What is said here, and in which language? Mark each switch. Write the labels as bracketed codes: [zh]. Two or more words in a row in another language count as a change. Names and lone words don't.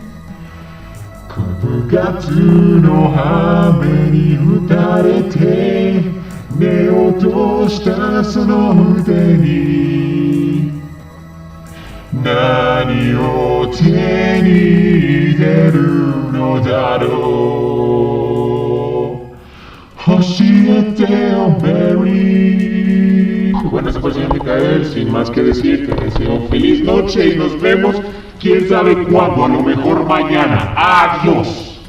[ja] 々9月の雨に打たれて目を落としたその腕に何を手に入れるのだろう [es] Bueno, ese fue el señor Mikael, sin más que decir, te deseo feliz noche y nos vemos, quién sabe cuándo, a lo mejor mañana. Adiós.